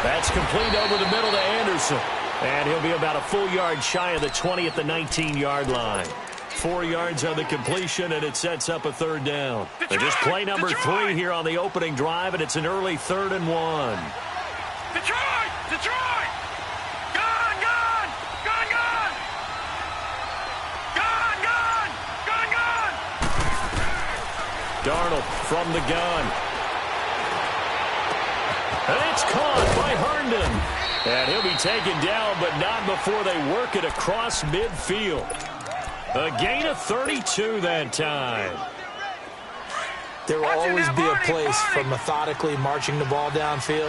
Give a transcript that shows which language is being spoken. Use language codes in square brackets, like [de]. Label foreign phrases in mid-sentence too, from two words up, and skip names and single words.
[en] That's complete over the middle to Anderson. And he'll be about a full yard shy of the 20 at the 19-yard line. 4 yards on the completion, and it sets up a third down. They're just play number 3 here on the opening drive, and it's an early 3rd and 1. Detroit! Detroit! Gone! Gone! Gone! Gone! Gone! Gone! Gone! Gone! Darnold from the gun. And it's caught by Herndon. And he'll be taken down, but not before they work it across midfield. A gain of 32 that time. There will always be a place for methodically marching the ball downfield.